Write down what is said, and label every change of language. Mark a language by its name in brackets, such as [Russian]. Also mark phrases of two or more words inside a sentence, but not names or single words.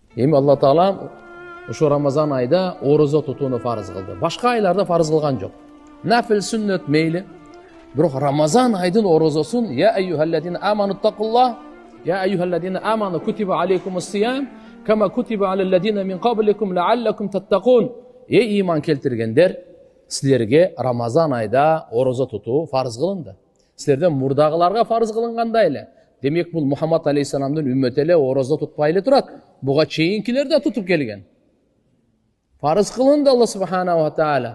[Kyrgyz] Эми Алла Таала ошо Рамазан айда орозо тутууну фарыз кылды. Башка айларда фарыз кылган жок. Нафил сүннөт мейли. Бирок Рамазан айдын орозосун [Arabic] يا أيها الذين آمنوا اتقوا الله يا أيها الذين آمنوا كتب عليكم الصيام كما كتب على الذين من قبلكم لعلكم تتقون. [Kyrgyz] Эй иман келтиргендер, силерге Рамазан айда орозо тутуу фарыз кылынды. Силерден мурдагыларга фарыз кылынгандай эле. Демек бул Мухаммад алейхиссаламдын үммөтү эле орозо тутпай эле турат. Буга чейинкилер да тутуп келген. Фарыз кылынды Алла [Arabic] سبحانه وتعالى.